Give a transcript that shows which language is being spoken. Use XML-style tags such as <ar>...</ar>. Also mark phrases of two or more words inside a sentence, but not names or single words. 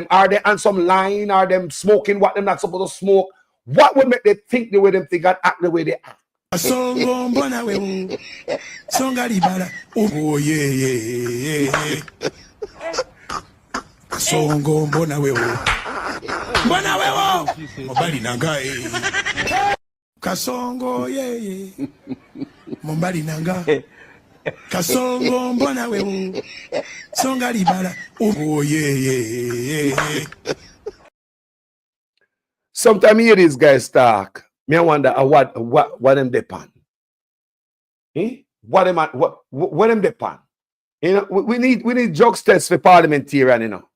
<en>Are they on some line? Are them smoking what they're not supposed to smoke? What would make them think the way they think and act the way they act? Oh yeah.</en> <ln>So go bona we Mobali nanga Kasongo Mobali nanga Kasongo mbona wewe. Songa libala.</ln> <en>Oh yeah. Sometimes I hear these guys talk. Me I wonder what them depend. Eh? What them depend? You know, we need drugs tests for parliamentarian, you know.</en>